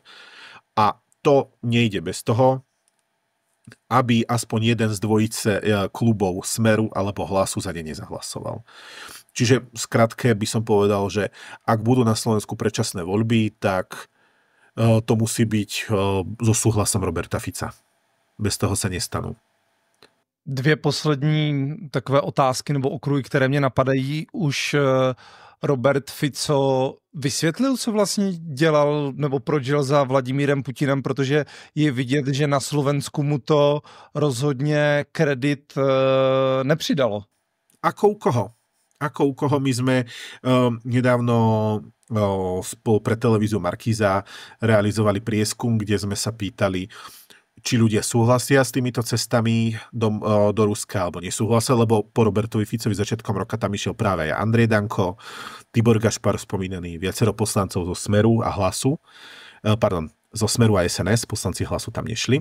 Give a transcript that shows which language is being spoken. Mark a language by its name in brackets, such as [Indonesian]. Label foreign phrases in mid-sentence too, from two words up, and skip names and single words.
[Slovak] A to nejde bez toho, aby aspoň jeden z dvojice klubov Smeru alebo Hlasu za ne nezahlasoval. Čiže skratke by som povedal, že ak budú na Slovensku predčasné voľby, tak to musí byť so súhlasom Roberta Fica. Bez toho sa nestanú. [Czech] Dvě poslední takové otázky nebo okruhy, které mě napadají. Už Robert Fico vysvětlil, co vlastně dělal nebo proč žil za Vladimírem Putinem, protože je vidět, že na Slovensku mu to rozhodně kredit nepřidalo. [Slovak] Ako u koho? My sme nedávno spolu pre televíziu Markíza realizovali prieskum, kde sme sa pýtali, či ľudia súhlasia s týmito cestami do Ruska, alebo nesúhlasia, lebo po Robertovi Ficovi začiatkom roka tam išiel práve aj Andrej Danko, Tibor Gašpar spomínaný, viacero poslancov zo Smeru a Hlasu, zo Smeru a SNS, poslanci Hlasu tam nešli.